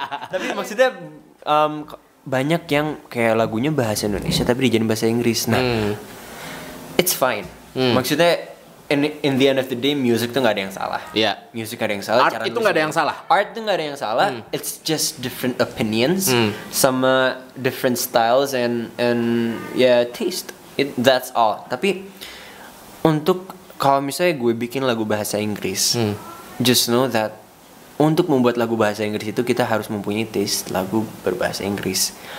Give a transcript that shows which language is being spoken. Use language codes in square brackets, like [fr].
[id] Tapi maksudnya banyak yang kayak lagunya bahasa Indonesia tapi dijadiin bahasa Inggris. Nah, [en] it's fine. [id] Maksudnya [en] in the end of the day [id] music tuh nggak ada yang salah. Iya. Music nggak ada yang salah. Art itu nggak ada yang salah. Art tuh nggak ada yang salah. [en] It's just different opinions, sama different styles and taste. That's all. [id] Tapi untuk kalau misalnya gue bikin lagu bahasa Inggris, [en] just know that [id] untuk membuat lagu bahasa Inggris itu kita harus mempunyai taste lagu berbahasa Inggris.